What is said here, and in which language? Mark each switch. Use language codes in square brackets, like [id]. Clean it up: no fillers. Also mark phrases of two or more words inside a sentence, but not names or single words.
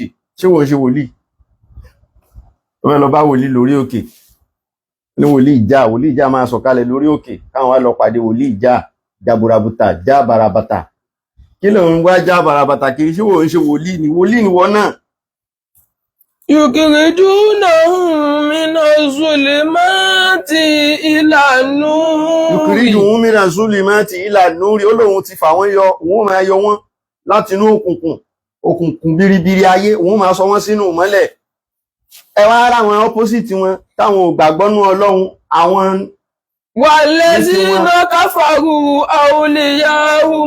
[yo] Ṣé wọ́n ṣe wòlíì? Wọ́n lọ bá wòlíì lórí òkè. Ní wòlíì ìjà máa sọ̀kalẹ̀ lórí òkè káwọn wá lọ pàdé wòlíì ìjà, jaburabuta, já barabata. Kí ló ń wá já barabata kiri? Ṣé wọ́n ṣe wòlíì ni? Wòlíì ni wọ́n náà. [ar] يخرجونهم من الظلمات إلى النور. يخرجهم من الظلمات إلى النور, [yo] ó lóun ti fà wọ́n yọ, òun máa yọ wọ́n láti inú òkùnkùn biribiri ayé, òun máa sọ wọ́n sínú ìmọ́lẹ̀. Ẹ wá ara àwọn opposite wọn táwọn ò gbàgbọ́ nú Ọlọ́run, àwọn [ar] والذين كفروا أولياؤهم